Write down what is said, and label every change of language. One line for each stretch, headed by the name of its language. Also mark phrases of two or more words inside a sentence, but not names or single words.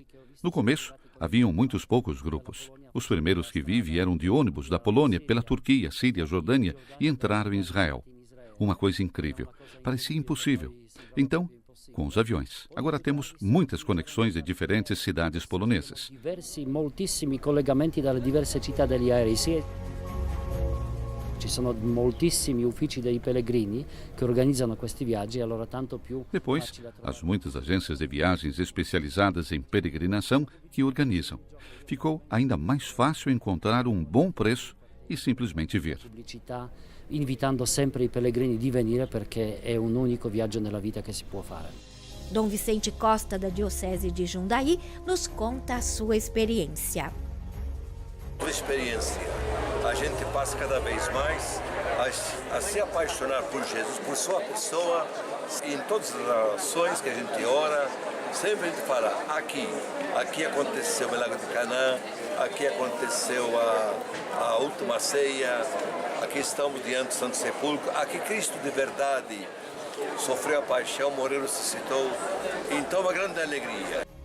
Portuguese: No começo, haviam muitos poucos grupos. Os primeiros que vi vieram de ônibus da Polônia pela Turquia, Síria, Jordânia e entraram em Israel. Uma coisa incrível. Parecia impossível. Então, com os aviões. Agora temos muitas conexões de diferentes cidades polonesas.
Italian: Moltissimi collegamenti dalle diverse città degli aerei. Ci sono moltissimi uffici dei pellegrini que organizzano questi viaggi, allora tanto più.
Portuguese: Depois, as muitas agências de viagens especializadas em peregrinação que organizam. Ficou ainda mais fácil encontrar um bom preço e simplesmente vir.
Italian: Pubblicità invitando sempre i pellegrini di venire perché è un unico viaggio nella vita che si può fare.
Portuguese: Dom Vicente Costa, da Diocese de Jundiaí, nos conta a sua experiência. Uma experiência. A gente passa cada vez mais a se apaixonar por Jesus, por sua pessoa, em todas as ações que a gente ora, sempre a gente fala, aqui aconteceu o milagre de Canaã, aqui aconteceu a última ceia, aqui estamos diante do Santo Sepulcro, aqui Cristo de verdade sofreu a paixão, morreu e ressuscitou, então uma grande alegria.